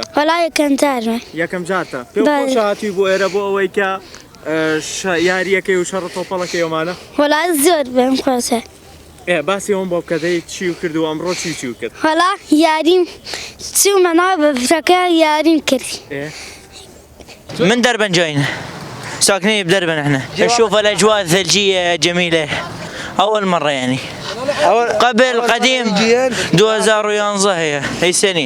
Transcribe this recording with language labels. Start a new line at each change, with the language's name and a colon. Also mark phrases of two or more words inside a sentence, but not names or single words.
Central Kurdish: هەڵا یەکەم جارمە. یەکەم جارتە؟ پێ خۆشە هاتووی بۆ ئێرە بۆ ئەوەی کە یاریەکەی و شەڕە تۆپەڵەکەی ئەومانە؟ وەڵا زۆر بێم خۆشە. باسی ئەوم بۆ بکەدەی چی و کرد و ئەمڕۆ چی و کرد؟ هەڵا یاریم چوومە ناو بەفرەکە یاریم کردی.
Arabic: من دربن جايين ساكنين بدربن احنا نشوف الاجواء الثلجيه جميله اول مره يعني قبل قديم 2011 هي سنه